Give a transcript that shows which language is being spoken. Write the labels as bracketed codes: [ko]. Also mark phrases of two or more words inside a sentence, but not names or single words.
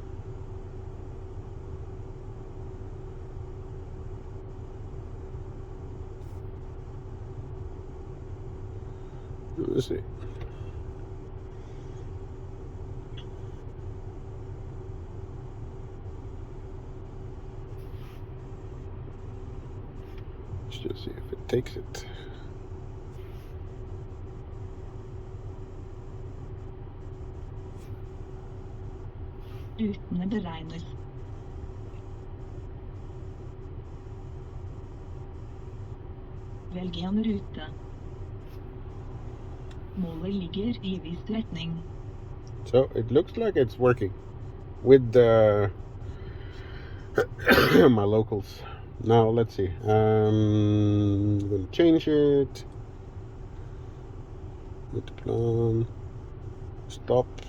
[en] Let's see. Let's just see if it takes it. [no] Rutene beregnes. Velg en rute. Målet ligger I viss retning. [en] So it looks like it's working with my locals. Now let's see. I'm going to change it. With the plan. Stop.